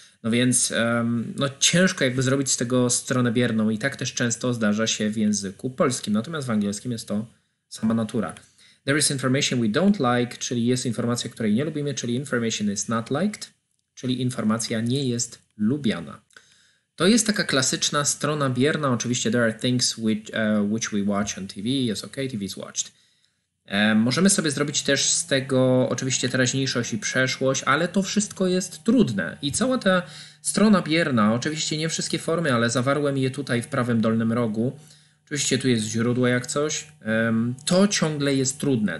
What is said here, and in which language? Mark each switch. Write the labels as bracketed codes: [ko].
[pl] No więc no ciężko jakby zrobić z tego stronę bierną i tak też często zdarza się w języku polskim, natomiast w angielskim jest to sama natura. [en] There is information we don't like, [pl] czyli jest informacja, której nie lubimy, czyli [en] information is not liked, [pl] czyli informacja nie jest lubiana. To jest taka klasyczna strona bierna. Oczywiście [en] there are things which we watch on TV. [pl] Jest [en] OK, TV is watched. [pl] Możemy sobie zrobić też z tego oczywiście teraźniejszość i przeszłość, ale to wszystko jest trudne. I cała ta strona bierna, oczywiście nie wszystkie formy, ale zawarłem je tutaj w prawym dolnym rogu. Oczywiście tu jest źródło jak coś. To ciągle jest trudne.